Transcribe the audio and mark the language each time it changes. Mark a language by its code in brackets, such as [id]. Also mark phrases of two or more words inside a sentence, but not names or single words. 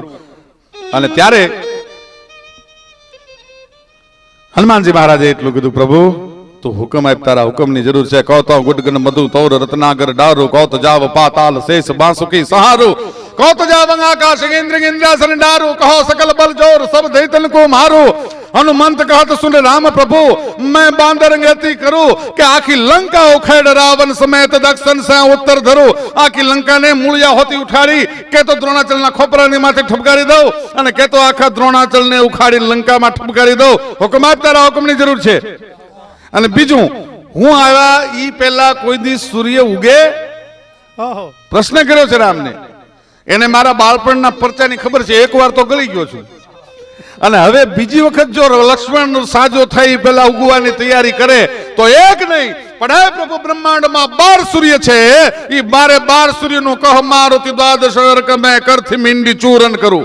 [gu] અને ત્યારે હનુમાનજી મહારાજે એટલું કીધું, પ્રભુ તું હુકમ આપ, તારા હુકમની જરૂર છે. [hi] कहो तो गुडगन मधु तौर रत्नागर डारूं, कहो तो जाव पाताल शेष बांसुकी सहारूं, कहो तो जाव आकाश इन्द्र इन्द्रासन डारूं, कहो सकल बल जोर सब दैतन को मारू. हनुमंत कहत सुन राम प्रभु, मैं बांदर गति करूं कि आखी लंका उखेड़ रावण समेत दक्षिण से उत्तर धरू. [gu] આખી લંકા ને મૂળિયા હોતી ઉઠાડી કે તો દ્રોણાચલ ના ખોપરાની માથે ઠપકારી દઉં અને કે તો આખા દ્રોણાચલ ને ઉખાડી લંકામાં ઠપકારી દઉં. હુકમ આપ, તારા હુકમની જરૂર છે. અને બીજું, હું આવ્યા ઈ પહેલા કોઈ દી સૂર્ય ઉગે? પ્રશ્ન કર્યો છે રામને. એને મારા બાળપણના પરચાની ખબર છે, એકવાર તો ગળી ગયો છું, અને હવે બીજી વખત જો લક્ષ્મણ સાજો થઈ પેલા ઉગવાની તૈયારી કરે તો એક નહીં પણ હે પ્રભુ, બ્રહ્માંડમાં 12 સૂર્ય છે, ઈ 12 સૂર્યનું [hi] कह मारुति द्वादश अर्क मैं करथी मींडी चूरन करूं.